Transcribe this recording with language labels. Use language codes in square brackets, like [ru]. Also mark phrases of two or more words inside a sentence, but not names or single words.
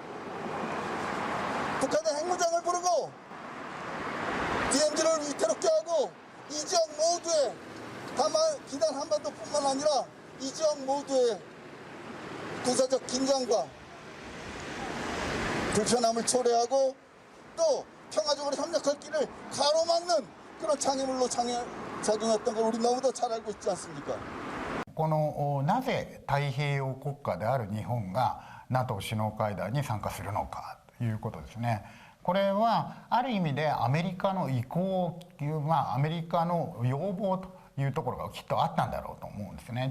[ko] 북한의 핵무장을 부르고 DMZ를 위태롭게 하고 이 지역 모두에 다만 비단 한반도뿐만 아니라 이 지역 모두의 군사적 긴장과 불편함을 초래하고 또 평화적으로 협력할 길을 가로막는 그런 장애물로 작용했던 걸 우리 너무도 잘 알고 있지 않습니까? [ja] このなぜ太平洋国家である日本が NATO 首脳会談に参加するのかということですね。これはある意味でアメリカの意向、アメリカの要望というところがきっとあったんだろうと思うんですね。